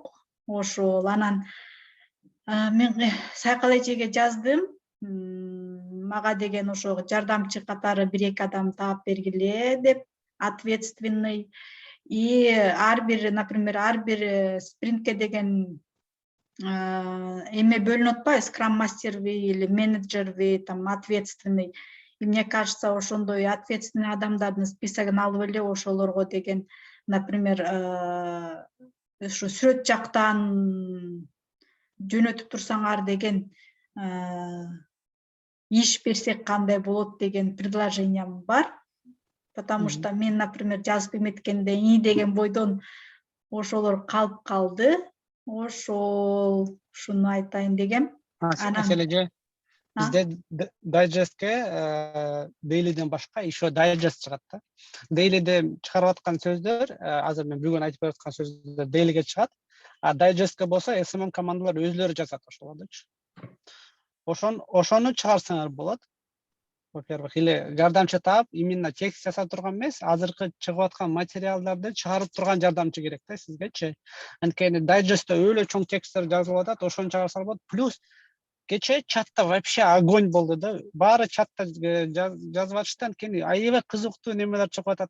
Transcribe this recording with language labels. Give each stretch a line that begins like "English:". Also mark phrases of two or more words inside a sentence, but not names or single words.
Kyrgyz: Ошол анан мен Сайкал эжеге жаздым, мага деген ошо жардамчы катары бир-эки адам таап бергиле деп, ответственный. И например, ар бир спринтке деген эме бөлүнүп атпайбы, скрам-мастерби или менеджерби,
Russian: там ответственный. И мне кажется,
Kyrgyz: ошондой ответственный адамдардын списогун алып эле ошолорго деген, например, ушу сүрөт жактан жөнөтүп турсаңар деген иш берсек кандай болот деген предложениям бар. Потому что мен, например, жазып эметкенде и деген бойдон ошолор калып калды. Ошол ушуну айтайын дегем. Сележе бизде дайджестке дейлиден башка еще дайджест чыгат да. Дейлиде чыгарып аткан сөздөр, азыр мен бүгүн айтып аткан сөздөр дейлиге чыгат. А дайджестке болсо SMM командалар өзлөрү жазат ошолордучу. Ошону чыгарсаңар болот. Во-первых, или жардамчы таап, именно текст жасап турган эмес, азыркы чыгып аткан материалдарды чыгарып турган жардамчы керек да сизгечи. Анткени дайджестте өлө чоң тексттер жазылып атат, ошону чыгарсаңар болот. Плюс кече чатта
Russian: вообще огонь
Kyrgyz: болду да. Баары чатта жазып атышты. Анткени аябай кызыктуу немелер чыгып атат.